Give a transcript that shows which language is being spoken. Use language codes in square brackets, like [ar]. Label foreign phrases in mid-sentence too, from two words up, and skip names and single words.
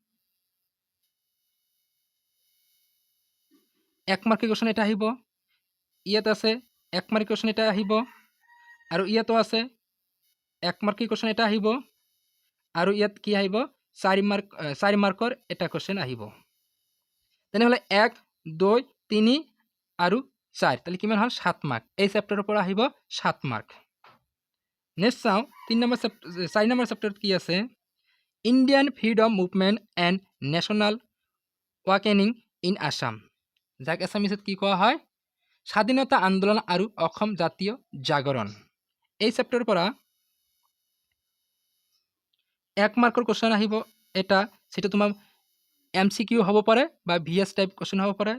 [as] 1 মাৰ্কৰ কোশ্চেন এটা আহিব ইয়াত আছে 1 মাৰ্কৰ কোশ্চেন এটা আহিব আৰু ইয়াতো আছে 1 মাৰ্কৰ কোশ্চেন এটা আহিব আৰু ইয়াত কি আহিব 4 মাৰ্কৰ এটা কোশ্চেন আহিব তেনেহলে 1 2 3 আৰু 4 তাহলে কিমান হল 7 মাৰ্ক এই চেপ্টাৰৰ পৰা আহিব 7 মাৰ্ক নেক্সট চাও 4 নম্বৰ চেপ্টাৰত কি আছে [en] Indian Freedom Movement and National Awakening in Assam [as] যাক এছামিজত কি কোৱা হয় স্বাধীনতা আন্দোলন আৰু অসম জাতীয় জাগৰণ এই চেপ্টাৰৰ পৰা 1 মাৰ্কৰ কোশ্চেন আহিব এটা সেটা তোমাৰ MCQ হ'ব পাৰে বা VS [en] type question [as] হ'ব পাৰে।